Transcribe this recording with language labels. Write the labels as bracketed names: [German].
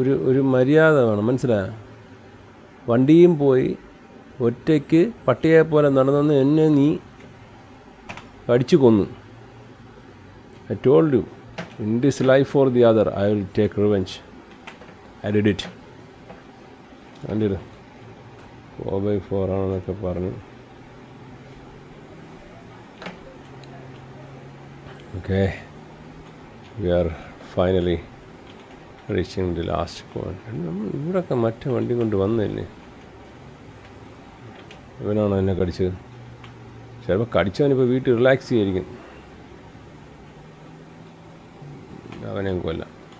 [Malayalam] ഒരു മര്യാദ വേണം, മനസ്സിലായോ? വണ്ടിയും പോയി ഒറ്റയ്ക്ക് പട്ടിയെ പോലെ നടന്നെന്ന് എന്നെ നീ അടിച്ചു കൊന്നു. [English] I told you, in this life or the other, I will take revenge. I did it. [Malayalam] കണ്ടിത് 4x4 ആണെന്നൊക്കെ പറഞ്ഞു. [English] Okay, we are finally reaching the last point. [Malayalam] നമ്മൾ ഇവിടെയൊക്കെ മറ്റേ വണ്ടി കൊണ്ട് വന്നില്ലേ. ഇവനാണോ എന്നെ കടിച്ചത്? ചിലപ്പോൾ കടിച്ചവനിപ്പോൾ വീട്ടിൽ റിലാക്സ് ചെയ്യായിരിക്കും. അവനെ കൊല്ലാം.